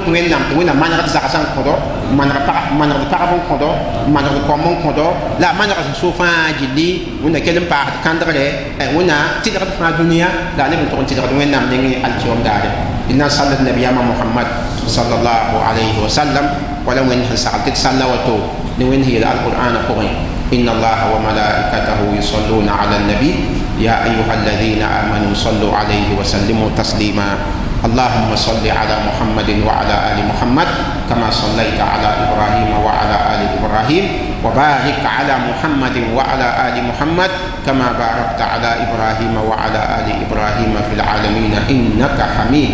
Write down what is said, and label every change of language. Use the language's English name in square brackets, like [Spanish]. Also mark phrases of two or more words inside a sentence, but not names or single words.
[Mossi] wẽnnaam tɩ wẽnna manegd zagsã n kõdo manegd pagb n kõdo manegd kom n kõdo la manegd so fãa gilli wẽnna kell n paasd kãndgre wẽnna tɩlgd fãa dũniyã la neb n tʋg n tɩlgd wẽnnaam neng alkiom daare d na n sall d nabiyaamã mohamad [Arabic] صلى الله عليه وسلم [Mossi] wala wẽnd sẽn sagl tɩ d salla woto ne wẽnd sẽn yeel alqur'ana pʋgẽ [Arabic] إن الله وملائكته يصلون على النبي يا أيها الذين آمنوا صلوا عليه وسلموا تسليما اللهم صل على محمد وعلى آل محمد كما صليت على إبراهيم وعلى آل إبراهيم وبارك على محمد وعلى آل محمد كما باركت على إبراهيم وعلى آل إبراهيم في العالمين إنك حميد